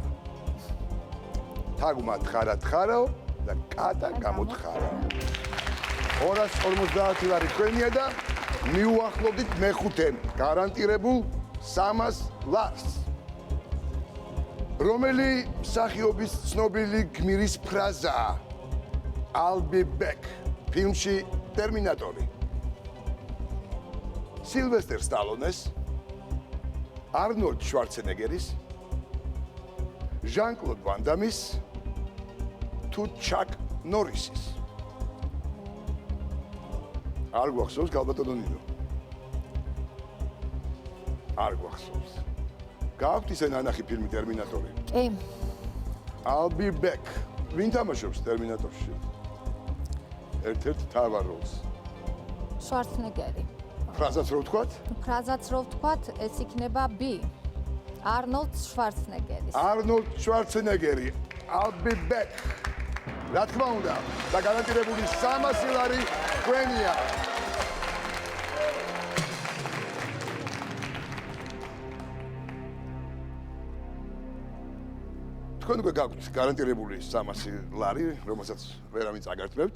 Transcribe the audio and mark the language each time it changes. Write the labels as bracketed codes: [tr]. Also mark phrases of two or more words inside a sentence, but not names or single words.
[ka] თაგვმა თხარა და კატა გამოთხარა. 250 ლარი თქვენია და მიუახლოვდით მეხუთე გარანტირებულ 300 ლარს. რომელი მსახიობის ცნობილი გმირის ფრაზაა? [en] I'll be back [ka] ფილმში ტერმინატორი. სილვესტერ სტალონეს, არნოლდ შვარცენეგერის, ჟან-კლოდ ვან დამის თუ ჩაკ ნორისის. არ გვახსოვს გალბატონო ნინო. არ გვახსოვს. გააქვთ ისე ნანახი ფილმი ტერმინატორი? კი. [en] I'll be back. [ka] ვინ თამაშობს ტერმინატორში? ერთ-ერთ თავარ როლს. შვარცენეგერი. ფრაზაც რო ვთქვათ? ფრაზაც რო ვთქვათ, ეს იქნება B. არნოლდ შვარცენეგერის. არნოლდ შვარცენეგერი. [en] I'll be back. [ka] რა თქმა უნდა, და გარანტირებული 300 ლარი თქვენია. თქვენ უკვე გაქვთ გარანტირებული 300 ლარი, რომელსაც ვერავინ წაგართმევთ.